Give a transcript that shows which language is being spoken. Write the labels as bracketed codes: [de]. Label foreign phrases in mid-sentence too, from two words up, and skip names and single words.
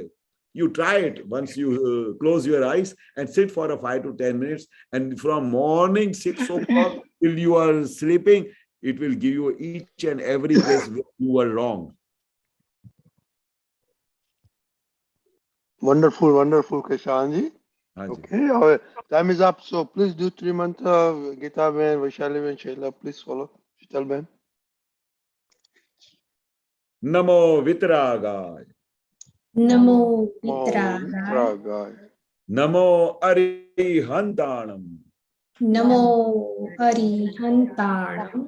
[en] You try it once you close your eyes and sit for a 5 to 10 minutes, and from morning 6 o'clock till you are sleeping, it will give you each and every place where you were wrong. Wonderful, Keshavanandji. Okay, our time is up. So please do 3 mantra. Gita Ben, Vaishali Ben, Shaila, please follow. Shital Ben. [pra] Namo Vitragaya. Namo Vitragaya. Namo Arihantanam. Namo Arihantanam.